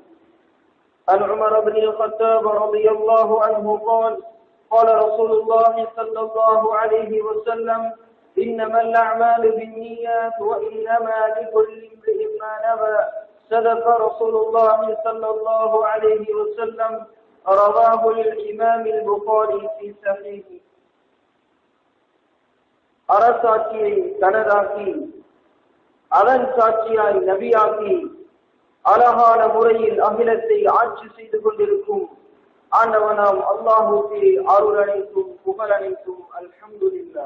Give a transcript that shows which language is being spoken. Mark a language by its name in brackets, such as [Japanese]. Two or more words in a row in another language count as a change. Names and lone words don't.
[Arabic] عن عمر بن الخطاب رضي الله عنه قال قال رسول الله صلى الله عليه وسلم إنما الأعمال بالنيات وإنما لكل امرئ ما نوى. صدق رسول الله صلى الله عليه وسلم. رواه الإمام البخاري في صحيحه. [Tamil] அரசாட்சியை தனதாக்கி அதன் சாட்சியாய் நபியாக்கி அழகான முறையில் அகிலத்தை ஆட்சி செய்து கொண்டிருக்கும் ஆண்டவனாம் அல்லாஹுக்கு அருள் அனைத்தும் புகழ் அனைத்தும் அல்ஹம்துலில்லாஹ்.